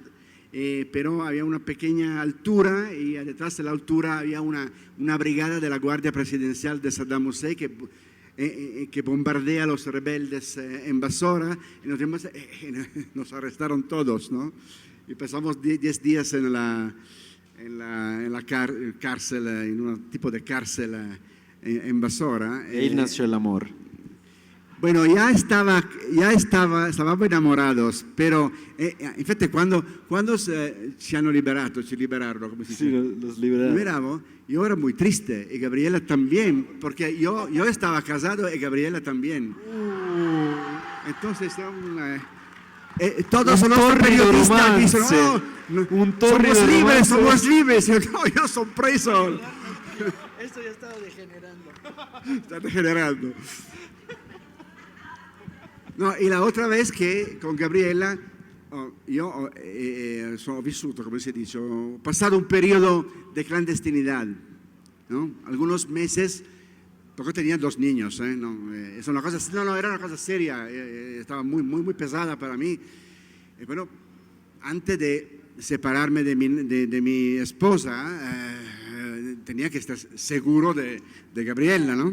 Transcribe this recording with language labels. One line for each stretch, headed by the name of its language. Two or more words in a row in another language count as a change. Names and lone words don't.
Spanish: Pero había una pequeña altura y detrás de la altura había una brigada de la Guardia Presidencial de Saddam Hussein que bombardea a los rebeldes en Basora y nos arrestaron todos, ¿no? Y pasamos 10 días en la cárcel, en un tipo de cárcel en Basora. Ahí nació el amor.
Italian: Bueno, stavamo enamorados, pero infatti quando ci liberarono, come si dice?
Spanish: Sí, los liberaron. Yo era muy triste y Gabriela también, porque yo estaba casado y Gabriela también. Entonces, todos los periodistas dicen, somos libres. Yo soy preso. Esto ya estaba degenerando. Está degenerando. No, y la otra vez que con Gabriela yo
Italian: ho vissuto, come si dice, ho passato un periodo
Spanish: de clandestinidad, ¿no? Algunos meses, porque tenía 2 niños, no, es una cosa, era una cosa seria, estaba muy pesada para mí. Bueno, antes de separarme de mi esposa, tenía que estar seguro de Gabriela, ¿no?